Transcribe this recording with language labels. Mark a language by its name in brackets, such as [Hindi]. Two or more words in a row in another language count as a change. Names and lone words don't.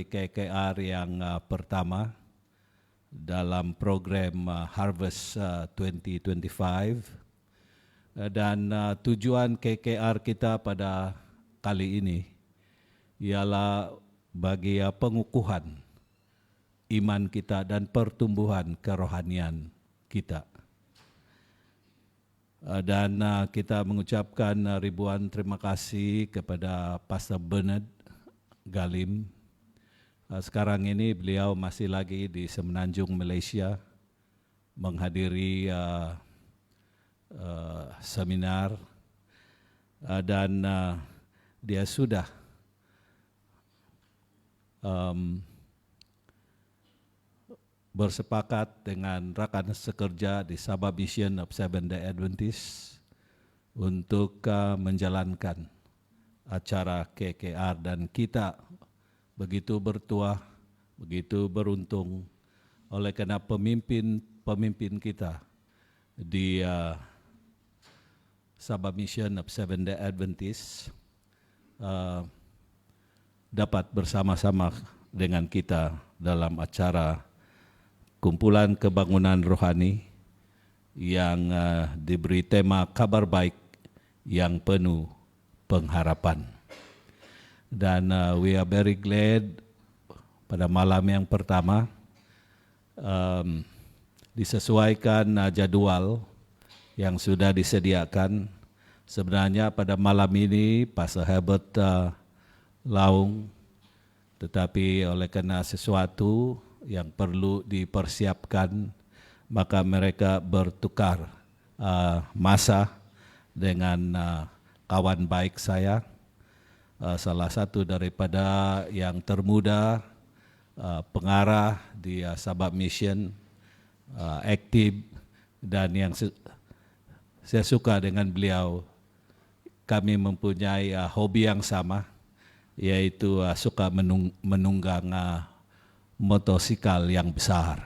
[Malay] KKR yang pertama dalam program Harvest 2025, dan tujuan KKR kita pada kali ini ialah bagi pengukuhan iman kita dan pertumbuhan kerohanian kita. Dan kita mengucapkan ribuan terima kasih kepada Pastor Bernard Galim. Sekarang ini beliau masih lagi di Semenanjung, Malaysia, menghadiri seminar, dan dia sudah bersepakat dengan rakan sekerja di Sabah Mission of Seventh-day Adventist untuk menjalankan acara KKR, dan kita begitu bertuah, begitu beruntung oleh karena pemimpin kita di Sabah Mission of Seventh-day Adventist dapat bersama-sama dengan kita dalam acara kumpulan kebangunan rohani yang diberi tema kabar baik yang penuh pengharapan. Dan [English] we are very glad [Malay] pada malam yang pertama disesuaikan jadwal yang sudah disediakan. Sebenarnya pada malam ini Pastor Herbert Laung, tetapi oleh karena sesuatu yang perlu dipersiapkan, maka mereka bertukar masa dengan kawan baik saya, salah satu daripada yang termuda, pengarah di Sabah Mission, aktif, dan yang saya suka dengan beliau, kami mempunyai hobi yang sama, yaitu suka menunggang motosikal yang besar.